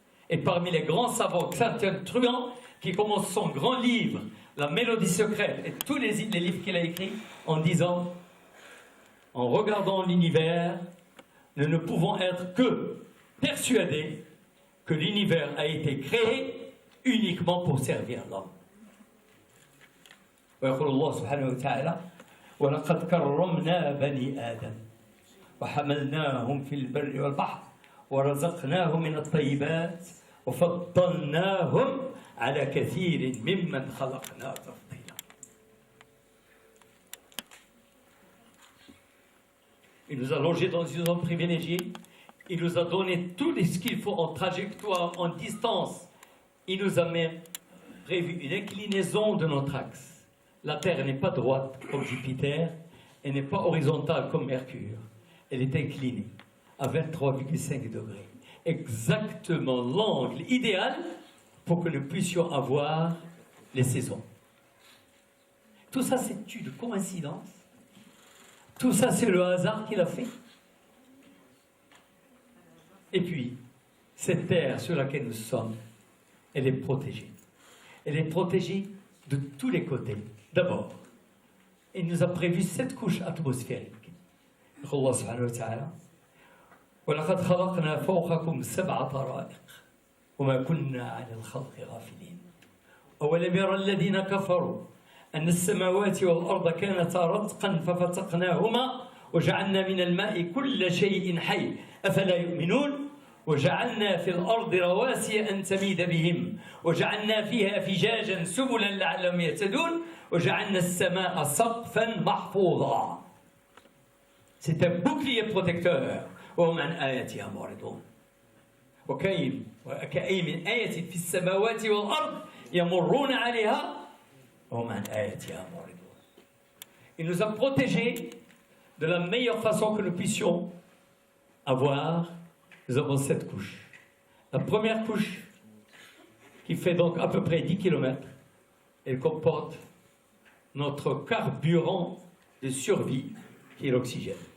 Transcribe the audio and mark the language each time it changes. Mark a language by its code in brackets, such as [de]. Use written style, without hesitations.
[fr] Et parmi les grands savants, Saint Truand, qui commence son grand livre, La Mélodie secrète, et tous les livres qu'il a écrits, en disant, en regardant l'univers, nous ne pouvons être que persuadés que l'univers a été créé uniquement pour servir l'homme. [ar] ويقول الله سبحانه وتعالى ولقد كرمنا بني آدم وحملناهم في البر والبحر ورزقناهم من الطيبات وفضلناهم على كثير ممن خلقنا تفضيلا. [fr] Il nous a logés dans une zone privilégiée. Il nous a donné tout ce qu'il faut en trajectoire, en distance. Il nous a même prévu une inclinaison de notre axe. La Terre n'est pas droite comme Jupiter, elle n'est pas horizontale comme Mercure. Elle est inclinée à 23,5 degrés. Exactement l'angle idéal pour que nous puissions avoir les saisons. Tout ça, c'est une coïncidence. Tout ça, c'est le hasard qu'il a fait. Et puis, cette terre sur laquelle nous sommes, elle est protégée. Elle est protégée de tous les côtés. D'abord, il nous a prévu 7 couches atmosphériques. [ar] Allah subhanahu wa ta'ala وَلَقَدْ خَلَقْنَا فَوْقَكُمْ 7 طَرَائِقَ وَمَا كُنَّا عَنِ الْخَلْقِ غَافِلِينَ أَوَلَمْ يَرَ الَّذِينَ كَفَرُوا أَنَّ السَّمَاوَاتِ وَالْأَرْضَ كَانَتَا رَتْقًا فَفَتَقْنَاهُمَا وجعلنا من الماء كل شيء حي أفلا يؤمنون وجعلنا في الأرض رواسي أن تميد بهم وجعلنا فيها فجاجا سبلا لعلهم يهتدون وجعلنا السماء سقفا محفوظا. [fr] C'est un bouclier protecteur. [ar] وهم عن آياتها معرضون. وكأي من آية في السماوات والأرض يمرون عليها وهم عن آياتها معرضون. [fr] Il nous a protégés de la meilleure façon que nous puissions avoir. Nous avons 7 couches. La première couche, qui fait donc à peu près 10 km, elle comporte notre carburant de survie, qui est l'oxygène.